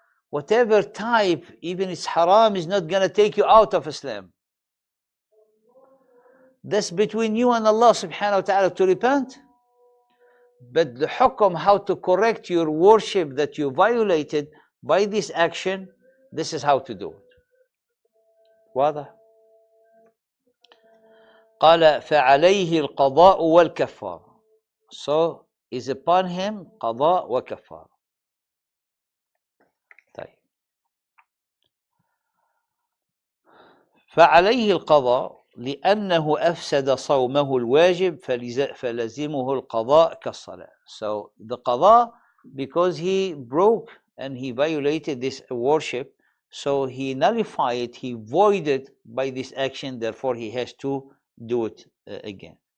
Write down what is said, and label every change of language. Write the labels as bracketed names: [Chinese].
[English] Whatever type, even it's haram, is not going to take you out of Islam. That's between you and Allah subhanahu wa ta'ala to repent. But the hukum, how to correct your worship that you violated by this action, this is how to do it. [Arabic] واضح؟ قال فعليه القضاء والكفار. [English] So is upon him [Arabic] قضاء وكفار. طيب. فعليه القضاء لأنه أفسد صومه الواجب فلزمه القضاء كالصلاة. [English] So the qada, because he broke and he violated this worship, so he nullified, he voided by this action, therefore he has to do it again.